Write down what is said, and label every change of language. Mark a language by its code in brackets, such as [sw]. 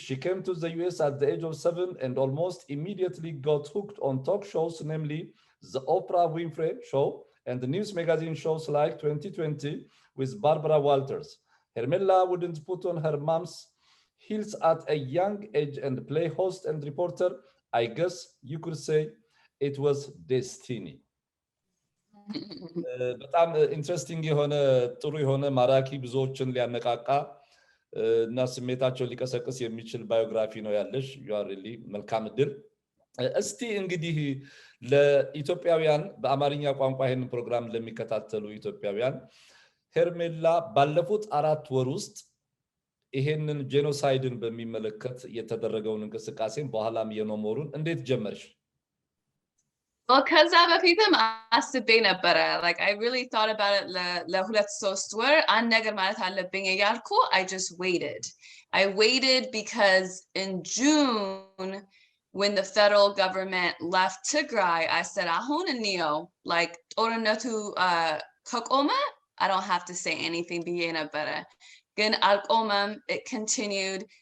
[en] She came to the US at the age of 7 and almost immediately got hooked on talk shows, namely the Oprah Winfrey Show and the news magazine shows like 2020 with Barbara Walters. ሄርሜላ wouldn't put on her mom's heels at a young age and play host and reporter. I guess you could say it was destiny. [am] በጣም ኢንትረስቲንግ የሆነ ጥሩ የሆነ ማራኪ ብዙዎችን ሊያነቃቃ እና ስሜታቸውን ሊቀሰቅስ የሚችል ባዮግራፊ ነው ያለሽ። [en] you are really [am] መልካም እድል። እስቲ እንግዲህ ለኢትዮጵያውያን በአማርኛ ቋንቋ ይሄን ፕሮግራም ለሚከታተሉ ኢትዮጵያውያን ሄርሜላ ባለፉት 4 ወር ውስጥ ይሄንን ጄኖሳይድን በሚመለከት የተደረገውን እንቅስቃሴን በኋላም የኖሞሩን እንዴት ጀመርሽ? Well, ከዛ በፊትም አስቤ ነበረ. [en] Like I really thought about it [am] ለሁለት ሶስት ወር አንድ ነገር ማለት አለብኝ እያልኩ [en] I just waited. I waited because in June when the federal government left Tigray, I said [am] አሁን እንየው, [en] like [am] ጦርነቱ ከቆመ [en] I don't have to say anything [am] ብዬ ነበረ. ግን አልቆመም. [en] It continued.